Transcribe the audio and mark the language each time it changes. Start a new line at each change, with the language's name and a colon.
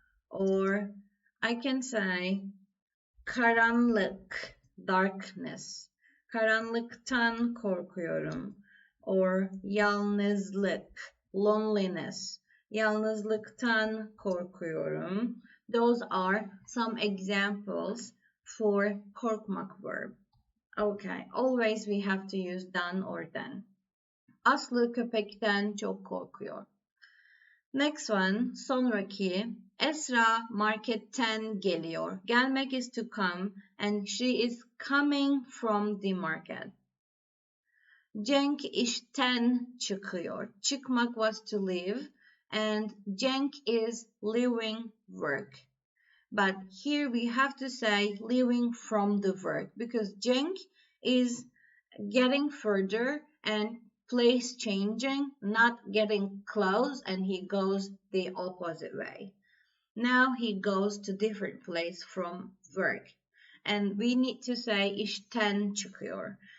English: Or I can say
Turkish: karanlık,
English: darkness.
Turkish: Karanlıktan korkuyorum.
English: Or
Turkish: yalnızlık,
English: loneliness.
Turkish: Yalnızlıktan korkuyorum.
English: Those are some examples for korkmak verb. Okay, always we have to use dan or then.
Turkish: Aslı köpekten çok korkuyor.
English: Next one,
Turkish: sonraki. Esra marketten geliyor.
English: Gelmek is to come and she is coming from the market.
Turkish: Cenk işten çıkıyor.
English: Çıkmak was to leave and Cenk is leaving work. But here we have to say leaving from the work because Cenk is getting further and place changing, not getting close, and he goes the opposite way. Now he goes to different place from work. And we need to say
Turkish: işten çıkıyor.